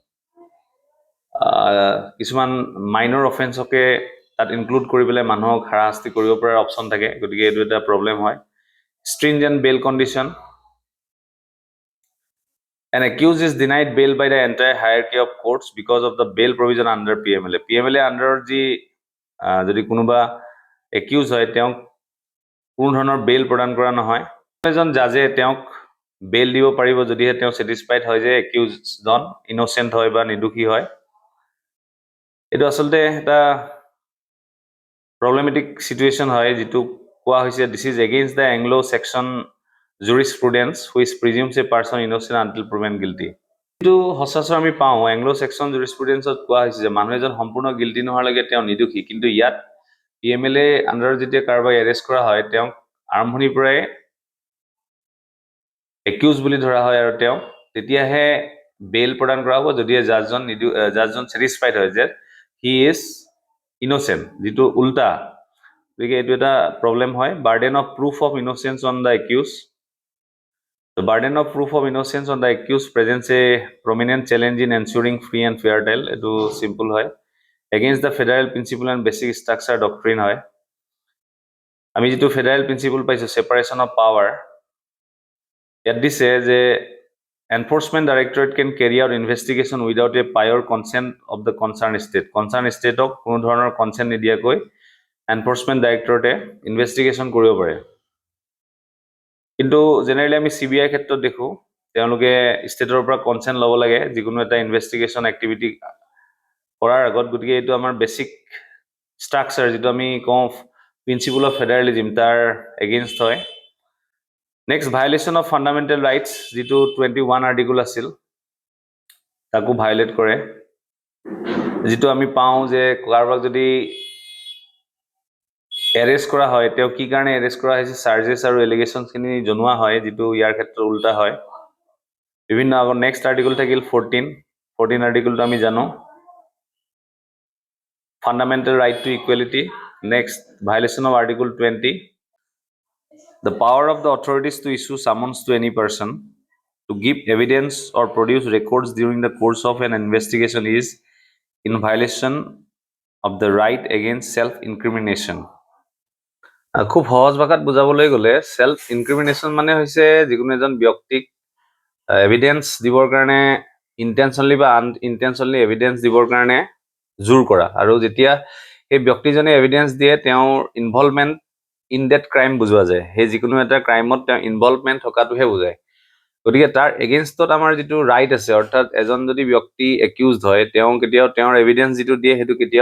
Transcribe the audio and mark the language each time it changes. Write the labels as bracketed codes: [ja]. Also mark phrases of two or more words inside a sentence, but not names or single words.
[as] কিছুমান মাইনৰ অফেন্সকে তাত ইনক্লুড কৰি পেলাই মানুহক হাৰাশাস্তি কৰিব পৰা অপচন থাকে গতিকে এটো এটা প্ৰবলেম হয় [en] stringent bail condition An accused is denied bail by the entire hierarchy of courts because of the bail provision under PMLA. [as] PMLA under যি যদি কোনোবা accused হয় তেওঁক কোনো ধৰণৰ বেল প্ৰদান কৰা নহয় এজন জাজে তেওঁক বেল দিব পাৰিব যদিহে তেওঁ স্যাটিসফাইড হয় যে accused জন ইনোসেন্ট হয় বা নিদোষী হয় এটো আসলতে এটা [en] problematic situation [as] হয় যেটো কোৱা হৈছে [en] this is against the Anglo Saxon jurisprudence which presumes a person innocent until proven guilty [as] এটো হসাসৰ আমি পাও [en] Anglo Saxon jurisprudence [as] কোৱা হৈছে যে মানুহ এজন সম্পূৰ্ণ গিল্টি নোহাৰ লাগে তেওঁ নিদোষী কিন্তু ইয়াত PMLA আন্ডাৰ যেতিয়া কাৰবাই এৰেষ্ট কৰা হয় তেওঁ আৰম্ভণিৰ পৰাই একিউজ বুলি ধৰা হয় আৰু তেওঁ তেতিয়াহে বেল প্ৰদান কৰা হ'ব যদি জাজজন স্যাটিসফাইড হয় যে [en] he is innocent [as] যেটো উল্টা গতিকে এটো এটা প্ৰবলেম হয় [en] burden of proof of innocence on the accused The burden of proof of innocence on the accused presents a prominent challenge in ensuring free and fair trial. It is simple hoy against the federal principle and basic structure doctrine hoy. [as] আমি যেটো [en] federal principle [as] পাইছো [en] separation of power. Yet this says a enforcement directorate can carry out investigation without a prior consent of the concerned state. Concerned state of [as] কোনো ধৰণৰ [en] consent নিদিয়াকৈ enforcement directorate investigation [as] কৰিব পাৰে. কিন্তু জেনাৰেলি আমি CBI ক্ষেত্ৰত দেখো তেওঁলোকে ষ্টেটৰ পৰা কনসেন্ট লব লাগে যিকোনো এটা [en] investigation activity [as] কৰাৰ আগত গতিকে এটো আমাৰ [en] basic structure [as] যেটো আমি কওঁ [en] principle of federalism [as] তাৰ এগেইনষ্ট হয় [en] next violation of fundamental rights [as] যেটো 21 আৰ্টিকল আছিল তাকো ভায়োলেট কৰে যেটো আমি পাওঁ যে কাৰবাক যদি এৰেষ্ট কৰা হয় তেওঁ কি কাৰণে এৰেষ্ট কৰা হৈছে চাৰ্জেছ আৰু এলিগেশ্যনখিনি জনোৱা হয় যিটো ইয়াৰ ক্ষেত্ৰত উল্টা হয় বিভিন্ন আগৰ [en] next article [as] থাকিল 14 আৰ্টিকলটো আমি জানো [en] fundamental right to equality. Next, violation of Article 20. The power of the authorities to issue summons to any person to give evidence or produce records during the course of an investigation is in violation of the right against self-incrimination. [as] খুব সহজ ভাষাত বুজাবলৈ গ'লে [en] self incrimination [as] মানে হৈছে যিকোনো এজন ব্যক্তিক এভিডেন্স দিবৰ কাৰণে ইণ্টেনশ্যনলি বা আনইণ্টেনশ্যনলি এভিডেন্স দিবৰ কাৰণে জোৰ কৰা আৰু যেতিয়া সেই ব্যক্তিজনে এভিডেন্স দিয়ে তেওঁৰ [en] involvement in that crime [as] বুজোৱা যায় সেই যিকোনো এটা ক্ৰাইমত তেওঁ ইনভলভমেণ্ট থকাটোহে বুজায় গতিকে তাৰ এগেইনষ্টত আমাৰ যিটো ৰাইট আছে অৰ্থাৎ এজন যদি ব্যক্তি একিউজড হয় তেওঁ কেতিয়াও তেওঁৰ এভিডেন্স যিটো দিয়ে সেইটো কেতিয়াও